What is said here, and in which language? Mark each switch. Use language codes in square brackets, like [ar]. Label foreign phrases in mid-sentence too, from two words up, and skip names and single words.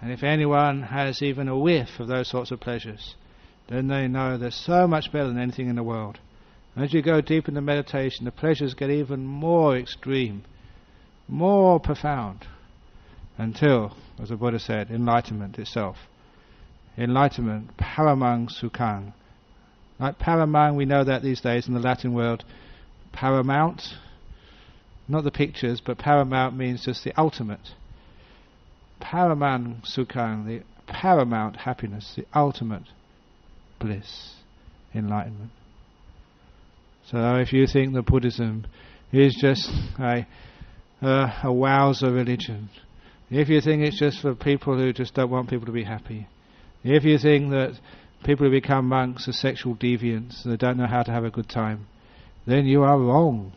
[en] And if anyone has even a whiff of those sorts of pleasures, then they know they're so much better than anything in the world. And as you go deep into meditation, the pleasures get even more extreme, more profound, until, as the Buddha said, enlightenment itself. Enlightenment, [pi] paramang sukhang. [en] Like paramang, we know that these days in the Latin world, paramount, not the pictures, but paramount means just the ultimate. [pi] Paramang sukhang, [en] the paramount happiness, the ultimate bliss, enlightenment. So if you think that Buddhism is just a wowser religion, if you think it's just for people who just don't want people to be happy, if you think that people who become monks are sexual deviants and they don't know how to have a good time, then you are wrong.